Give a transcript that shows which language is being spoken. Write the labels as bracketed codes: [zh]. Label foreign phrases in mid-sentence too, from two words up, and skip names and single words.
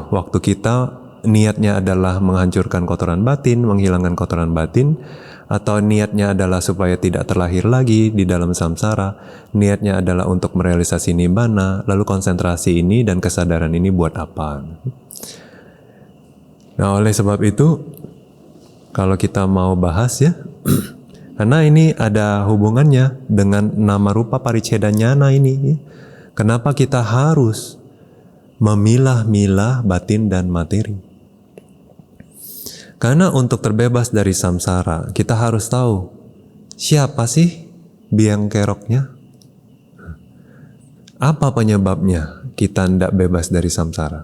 [id] Waktu kita niatnya adalah menghancurkan kotoran batin, menghilangkan kotoran batin, atau niatnya adalah supaya tidak terlahir lagi di dalam samsara, niatnya adalah untuk merealisasi nibbana, lalu konsentrasi ini dan kesadaran ini buat apa? Nah, oleh sebab itu, kalau kita mau bahas ya, karena ini ada hubungannya dengan [pi] nama rupa pariccheda jnana [id] ini ya. Kenapa kita harus memilah-milah batin dan materi? Karena untuk terbebas dari samsara, kita harus tahu siapa sih biang keroknya? Apa penyebabnya kita tidak bebas dari samsara?